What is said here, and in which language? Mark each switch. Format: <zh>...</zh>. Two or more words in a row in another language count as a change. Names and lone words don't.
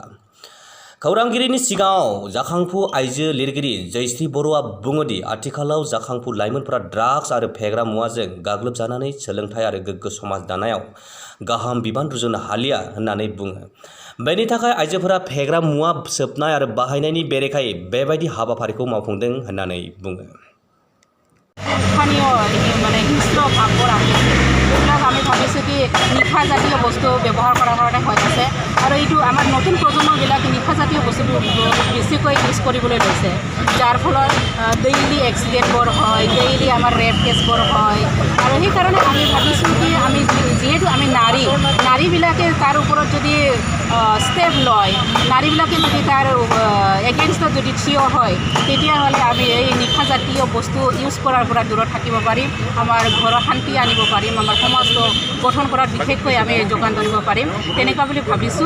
<brx>खौरांगिरिनि सिगाङाव जाखांफु आइजो लिरगिरि जयश्री बर'आ बुङोदि आथिखालाव जाखांफु लाइमोनफोरा ड्राग्स आरो फेग्रा मुवाजों गाग्लोबजानानै सोलोंथाइ आरो गोग्गो समाज दानायाव गाहाम बिबान रुजुनो हालिया होननानै बुङो। बेनि थाखाय आइजोफोरा फेग्रा मुवा सोबनाय आरो बाहायनायनि बेरेखायै बेबायदि हाबाफारिखौ मावफुंदों होननानै बुङो।</brx> <as>স্থানীয় মানে হিংস্র ভাৱবোৰ আহি আছে, এইবিলাক আমি ভাবিছোঁ কি নিশা জাতীয় বস্তু ব্যৱহাৰ কৰাৰ কাৰণে হৈ আছে আৰু এইটো আমাৰ নতুন প্ৰজন্মবিলাকে নিশা জাতীয় বস্তুটো বেছিকৈ ইউজ কৰিবলৈ লৈছে, যাৰ ফলত</as> <en>daily accident</en> <as>হয়, ডেইলি আমাৰ</as> <en>rape case</en> <as>হয় আৰু সেইকাৰণে আমি ভাবিছোঁ কি আমি যিহেতু আমি নাৰীবিলাকে তাৰ ওপৰত যদি ষ্টেপ লয়, নাৰীবিলাকে যদি তাৰ এগেইনষ্টত যদি থিয় হয়, তেতিয়াহ'লে আমি এই নিশা জাতীয় বস্তু ইউজ কৰাৰ পৰা দূৰত থাকিব পাৰিম, আমাৰ ঘৰৰ শান্তি আনিব পাৰিম, আমাৰ সমাজটো গঠন কৰাত বিশেষকৈ আমি যোগান ধৰিব পাৰিম তেনেকুৱা বুলি ভাবিছোঁ।</as>